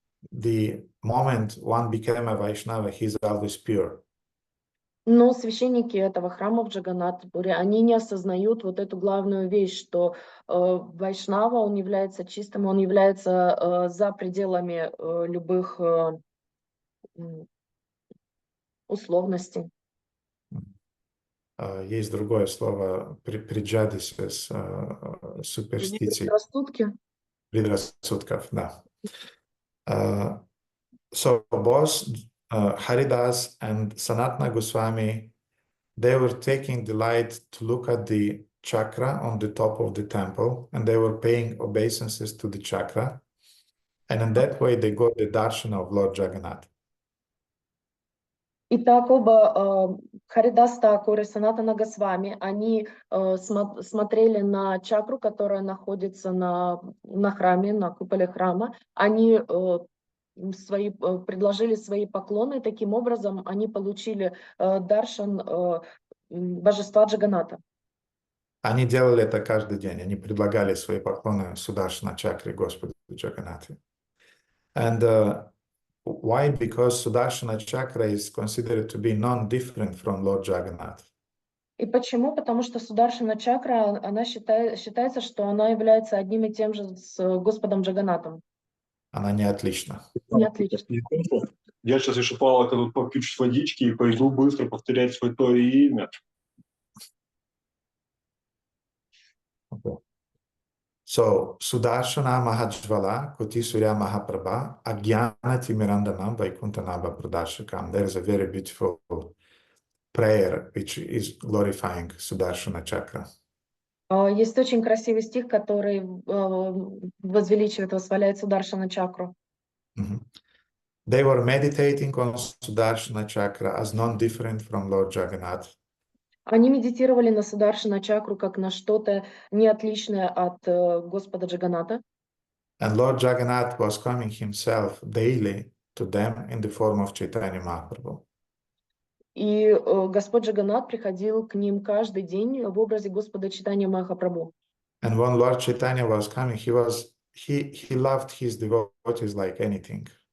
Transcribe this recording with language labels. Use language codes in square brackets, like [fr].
[en] The moment one became a Vaishnava, he's always pure. [ru] Но священники этого храма в Джаганнат-Пури, они не осознают вот эту главную вещь, что Вайшнава, он является чистым, он является за пределами любых условностей. Есть другое слово [en] преджадисес, суперстиций. [ru] Предрассудков, да. [en] So both Haridas and Sanatana Goswami, they were taking delight to look at the chakra on the top of the temple, and they were paying obeisances to the chakra. And in that way, they got the darshan of Lord Jagannath. [ru] Итак, оба Харидас Такур и Санатана Госвами, они смотрели на чакру, которая находится на храме, на куполе храма. Они предложили свои поклоны, и таким образом они получили даршан божества Джаганната. Они делали это каждый день. Они предлагали свои поклоны Сударшана чакре Господу Джаганнату. [en] And why? Because Sudarshana chakra is considered to be non-different from Lord Jagannath. [ru] И почему? Потому что Сударшана чакра, она считается, что она является одним и тем же с Господом Джаганнатом. Она не отлична. Не отлична. Я сейчас еще Павлока тут попью чуть водички и пойду быстро повторять свое то и имя. [en] Okay. So, [sa] Sudarshana Mahajvala Koti Surya Mahaprabha Agyana Timirandanam Vaikuntanabha Pradashakam. [en] There is a very beautiful prayer which is glorifying Sudarshana chakra. [ru] Есть очень красивый стих, который возвеличивает, восхваляет Сударшана чакру. Mhm. [en] They were meditating on Sudarshana chakra as non-different from Lord Jagannath. [ru] Они медитировали на Сударшана чакру как на что-то не отличное от Господа Джаганата. [en] And Lord Jagannath was coming himself daily to them in the form of Chaitanya Mahaprabhu. [ru] И Господь Джаганат приходил к ним каждый день в образе Господа Чайтанья Махапрабху. [en] And when Lord Chaitanya was coming, he loved his devotees like anything.